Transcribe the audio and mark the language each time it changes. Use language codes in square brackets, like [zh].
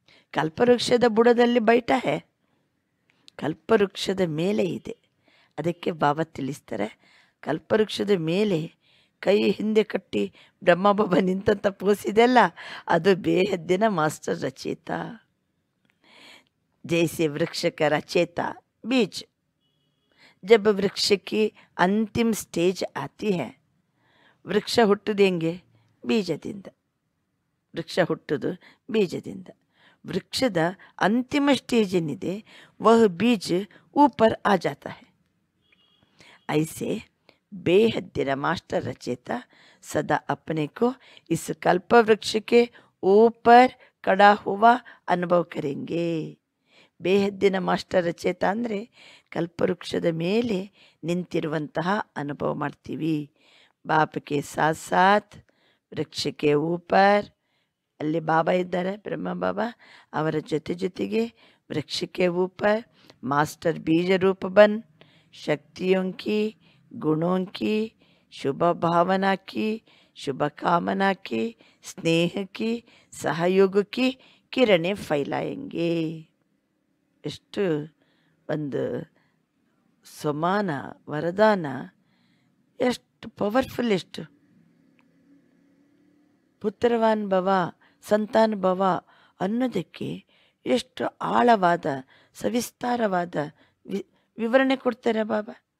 [kn] ಕಲ್ಪವೃಕ್ಷದ ಬುಡದಲ್ಲಿ [hi] ಬೈಠ ಹೇ, [kn] ಕಲ್ಪವೃಕ್ಷದ ಮೇಲೆ ಇದೆ. ಅದಕ್ಕೆ ಬಾಬಾ ತಿಳಿಸ್ತಾರೆ, ಕಲ್ಪವೃಕ್ಷದ ಮೇಲೆ ಕೈ ಹಿಂದೆ ಕಟ್ಟಿ ಬ್ರಹ್ಮ ಬಾಬಾ ನಿಂತಂಥ ಪೋಸಿದೆಲ್ಲ ಅದು ಬೇಹದ್ದಿನ ಮಾಸ್ಟರ್ ರಚೇತ. [hi] जैसे वृक्ष का रचेता बीज, जब वृक्ष की अंतिम स्टेज आती है, वृक्ष [kn] ಹುಟ್ಟುದು ಹೆಂಗೆ? ಬೀಜದಿಂದ. ವೃಕ್ಷ ಹುಟ್ಟುದು ಬೀಜದಿಂದ. ವೃಕ್ಷದ ಅಂತಿಮ ಸ್ಟೇಜ್ ಏನಿದೆ [hi] ವಹ ಬೀಜ ऊपर आ जाता है. ऐसे बेहद्दिन मास्टर रचेता सदा अपने को इस कल्प वृक्ष के ऊपर खड़ा हुआ अनुभव करेंगे. [kn] ಬೇಹದ್ದಿನ ಮಾಸ್ಟರ್ ರಚೇತ ಅಂದರೆ ಕಲ್ಪವೃಕ್ಷದ ಮೇಲೆ ನಿಂತಿರುವಂತಹ ಅನುಭವ ಮಾಡ್ತೀವಿ. [hi] ಬಾಪ್ ಕೆ ಸಾಥ್ ಸಾಥ್ [kn] ವೃಕ್ಷಕ್ಕೆ ऊपर ಅಲ್ಲಿ ಬಾಬಾ ಇದ್ದಾರೆ, ಬ್ರಹ್ಮ ಬಾಬಾ. ಅವರ ಜೊತೆಗೆ ವೃಕ್ಷಕ್ಕೆ [hi] ऊपर मास्टर बीज रूप बन शक्तियों की, गुणों की, शुभ भावना की, शुभ कामना की, स्नेह की, सहयोग की ಕಿರಣೆ ಫೈಲಾಯಂಗೆ. [kn] ಎಷ್ಟು ಒಂದು ಸಮಾನ ವರದಾನ, ಎಷ್ಟು ಪವರ್ಫುಲ್, ಎಷ್ಟು ಪುತ್ರವಾನ್ ಭವ ಸಂತಾನ ಭವ ಅನ್ನೋದಕ್ಕೆ ಎಷ್ಟು ಆಳವಾದ ಸವಿಸ್ತಾರವಾದ ವಿವರಣೆ ಕೊಡ್ತಾರೆ ಬಾಬಾ.